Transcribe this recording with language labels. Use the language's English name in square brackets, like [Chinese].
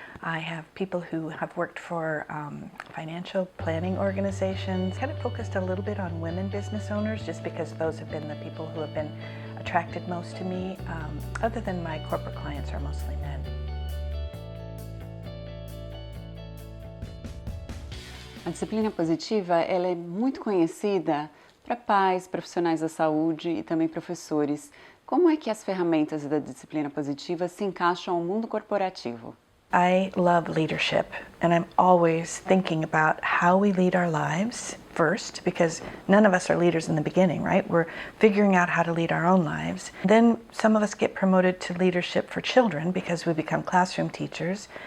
[English] I have people who have worked for financial planning organizations. Kind of focused a little bit on women business owners just because those have been the people who have been attracted most to me. Other than my corporate clients are mostly men. [Portuguese] A disciplina positiva ela é muito conhecida para pais, profissionais da saúde e também professores. Como é que as ferramentas da disciplina positiva se encaixam ao mundo corporativo? [English] I love leadership, and I'm always thinking about how we lead our lives first, because none of us are leaders in the beginning, right? We're figuring out how to lead our own lives. Then some of us get promoted to leadership for children because we become classroom teachers.